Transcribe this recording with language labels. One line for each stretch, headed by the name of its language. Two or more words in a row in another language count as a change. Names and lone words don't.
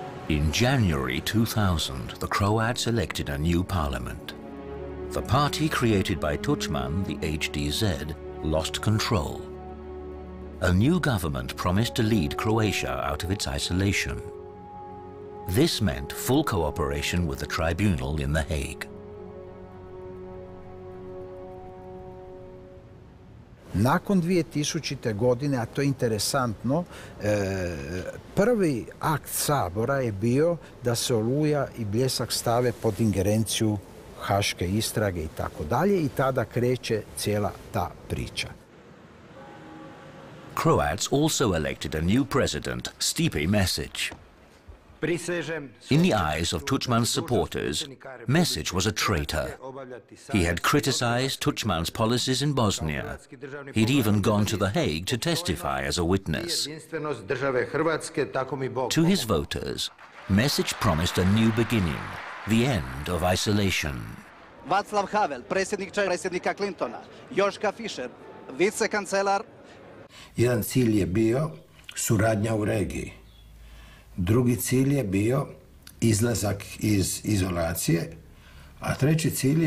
English: In January 2000, the Croats elected a new parliament. The party created by Tudjman, the HDZ, lost control. A new government promised to lead Croatia out of its isolation. This meant full cooperation with the Tribunal in The Hague.
Croatian: Nakon 2000. godine, a to je interesantno, prvi akt Sabora je bio da se Oluja i Bljesak stave pod ingerenciju haške istrage i tako dalje, i tada kreće cijela ta priča.
English: Croats also elected a new president, Stipe Mesić. In the eyes of Tudjman's supporters, Mesić was a traitor. He had criticized Tudjman's policies in Bosnia. He'd even gone to The Hague to testify as a witness. To his voters, Mesić promised a new beginning, the end of isolation.
Croatian: Václav Havel, predsjednika Clintona, Joška Fischer, vicekancelar. Jedan cilj je bio suradnja u regiji. Drugi cilj je bio izlazak iz izolacije, a treći cilj